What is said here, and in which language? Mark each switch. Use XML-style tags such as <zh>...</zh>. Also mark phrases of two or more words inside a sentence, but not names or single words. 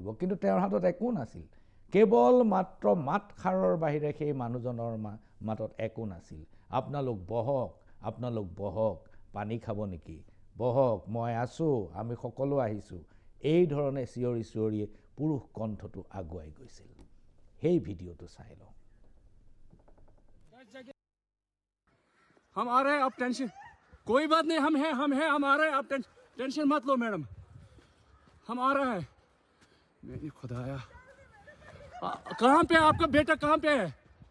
<as>কিন্তু তেওঁৰ হাতত একো নাছিল, কেৱল মাত্ৰ মাতষাৰৰ বাহিৰে সেই মানুহজনৰ মাতত একো নাছিল। আপোনালোক বহক, আপোনালোক বহক, পানী খাব নেকি, বহক, মই আছোঁ, আমি সকলো আহিছোঁ। এই ধৰণে চিঞৰি চিঞৰি পুৰুষ কণ্ঠটো আগুৱাই গৈছিল। সেই ভিডিঅ'টো চাই লওঁ।</as> <hi>हम आ रहे हैं, आप टेंशन, कोई बात नहीं, हम हैं, हम आ रहे हैं, आप टेंशन मत लो मैडम, हम आ रहे हैं। नहीं खुदाया, कहाँ पे आपका बेटा, कहाँ पे है?</hi>